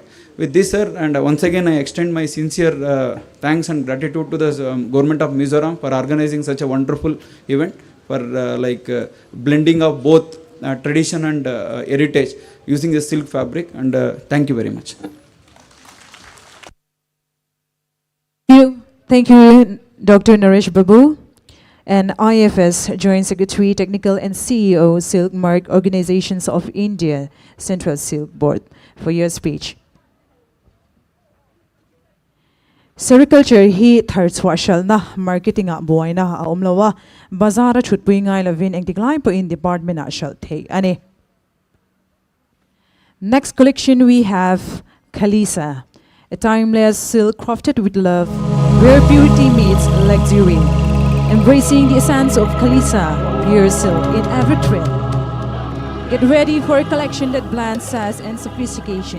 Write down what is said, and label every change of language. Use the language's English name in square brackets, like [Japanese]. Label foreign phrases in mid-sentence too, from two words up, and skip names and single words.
[English] With this, sir, and once again I extend my sincere thanks and gratitude to the government of Mizoram for organizing such a wonderful event, for blending of both tradition and heritage using the silk fabric, and thank you very much. Thank you, Dr. Naresh Babu, and IFS Joint Secretary, Technical and CEO, Silk Mark Organizations of India, Central Silk Board, for your speech. [Mizo] Sericulture hi thar chhuashal na marketing a boy na omlowa bazara chutpui ngai lovin engtiklai po in department a shal thei ani. [English] Next collection we have Khalisa, a timeless silk crafted with love, where purity meets luxury, embracing the essence of Khalisa, pure silk in every thread. Get ready for a collection that blends sass and sophistication.